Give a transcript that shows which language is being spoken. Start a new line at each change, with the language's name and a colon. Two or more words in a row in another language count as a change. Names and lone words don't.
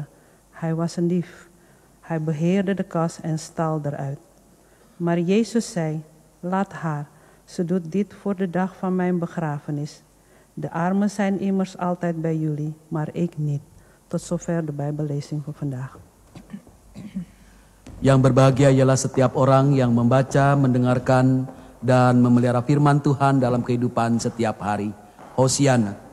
Dutch: Hij was een dief. Hij beheerde de kas en stal eruit. Maar Jezus zei, laat haar. Ze doet dit voor de dag van mijn begrafenis. De armen zijn immers altijd bij jullie, maar ik niet. Tot zover de Bijbellezing van vandaag.
Indonesian: Yang berbahagia ialah setiap orang yang membaca, mendengarkan, dan memelihara firman Tuhan dalam kehidupan setiap hari. Hosiana.